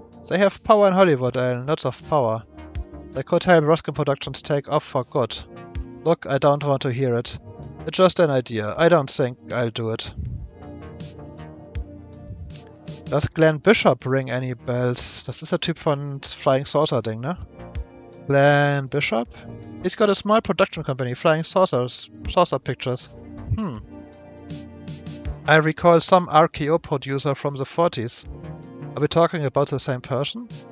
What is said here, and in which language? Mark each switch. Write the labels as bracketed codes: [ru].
[en] They have power in Hollywood, Alan, lots of power. They could help Ruskin Productions take off for good. Look, I don't want to hear it. It's just an idea. I don't think I'll do it. Does Glenn Bishop ring any bells? [de] Das ist der Typ von Flying Saucer Ding, ne? [en] Glenn Bishop? He's got a small production company, Flying Saucer Pictures. I recall some RKO producer from the 40s. Are we talking about the same person?